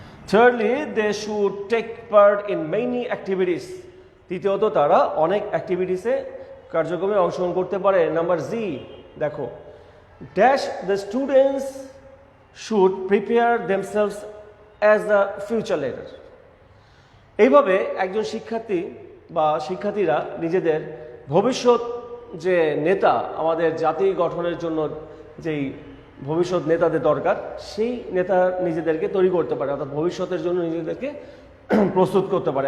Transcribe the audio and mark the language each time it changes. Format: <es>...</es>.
<en>Thirdly, they should take part in many activities.</en> <bn>তৃতীয়ত তারা অনেক অ্যাক্টিভিটিসে কার্যক্রমে অংশগ্রহণ করতে পারে। নাম্বার জি, দেখো,</bn> <en>dash the students should prepare themselves as the future leader.</en> <bn>এইভাবে একজন শিক্ষার্থী বা শিক্ষার্থীরা নিজেদের ভবিষ্যৎ যে নেতা, আমাদের জাতি গঠনের জন্য যেই ভবিষ্যৎ নেতাদের দরকার, সেই নেতা নিজেদেরকে তৈরি করতে পারে, অর্থাৎ ভবিষ্যতের জন্য নিজেদেরকে প্রস্তুত করতে পারে।</bn>